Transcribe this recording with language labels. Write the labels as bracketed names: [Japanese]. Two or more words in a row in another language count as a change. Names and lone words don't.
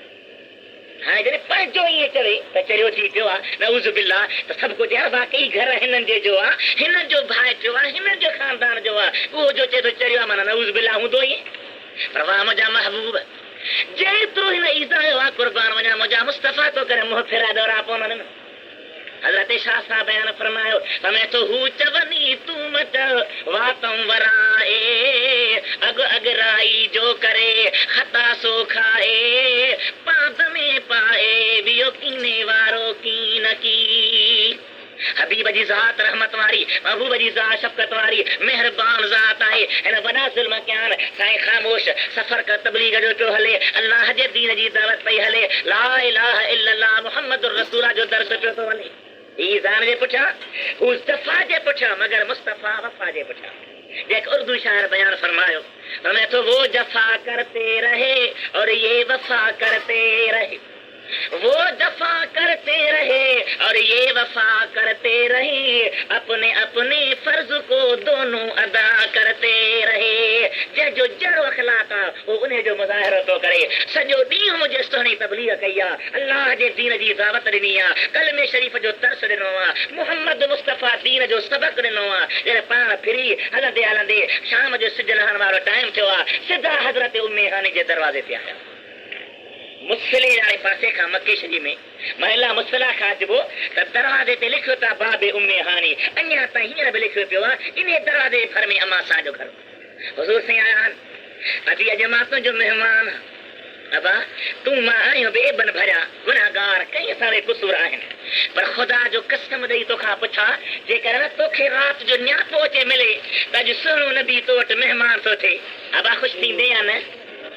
[Sindhi] हाणे जॾहिं पंहिंजो ईअं चवे त चरियो थी पियो आहे, [Arabic] نعوذ بالله, [Sindhi] त सभु कुझु यार वाकई घर हिननि जे जो आहे, हिननि जो भाइट जो आहे, हिननि जो ख़ानदान जो आहे, उहो जो चए थो चरियो आहे माना [Arabic] نعوذ بالله [Sindhi] हूंदो ई। पर वाह मुंहिंजा महबूब, जेतिरो हिन ईज़ायो आहे, कुर्बान वञा, मुंहिंजा मुस्तफ़ा तो करे मुंहुं फिराए दौरा पवनि। हज़रत शाह साहब बयान फरमायो, हमें तो हू चवनी तू मत वातम वराए, अग अगराई जो करे खता सो खाए, पाद में पाए बियो कीने वारो की न की। हबीब जी ज़ात रहमत वारी, महबूब जी ज़ात शफ़क़त वारी, मेहरबान ज़ात आहे। हिन वॾा ज़ुल्म कयान, साईं ख़ामोश सफ़र कर तबलीग जो पियो हले, अल्लाह जे दीन जी दावत पई हले, [Arabic] لا إله إلا الله محمد رسول الله [Sindhi] जो दर्स पियो थो हले। ईज़ान जे पुठियां, मुस्तफ़ा जे पुठियां, मगर मुस्तफ़ा वफ़ा जे पुठियां। जेक उर्दू शायर बयान फरमायो, [Urdu] ہمیں تو وہ جفا کرتے رہے اور یہ وفا کرتے رہے، وہ دفع کرتے رہے اور یہ وفا کرتے رہے، اپنے اپنے فرض کو دونوں ادا کرتے رہے. [Sindhi] जो जड़ो अखलाक वो उन्हें जो मुज़ाहिरो तो करे। सॼो ॾींहुं मुंहिंजे सुहिणी तबलीग कई आहे, अल्लाह जे दीन जी दावत ॾिनी आहे, कलमे शरीफ़ जो तर्स ॾिनो आहे, मुहम्मद मुस्तफ़ा दीन जो सबक ॾिनो आहे। जॾहिं पाण फिरी हलंदे हलंदे शाम जो सिज लहण वारो टाइम थियो आहे, सिधा हज़रत उम्मे हानी जे दरवाज़े ते आया। मुस्फिले वाले पासे खां मके शरीफ़ में महिला मुस्फिला खां अचिबो त दरवाज़े ते लिखियो था बाबे उम्मे हानी। अञा ताईं हींअर बि लिखियो पियो आहे, इन दरवाज़े भर में अमा असांजो घर। हुज़ूर साईं आया आहिनि, अॼु अॼु मां तुंहिंजो महिमान, अबा तूं मां आहियूं बेबन भरिया गुनाहगार, कई सारे कुसूर आहिनि, पर ख़ुदा जो कसम ॾेई तोखां पुछां, जेकर तोखे राति जो न्यापो अचे मिले त अॼु सुहिणो नबी तो वटि महिमान थो थिए, अबा ख़ुशि थींदे या न?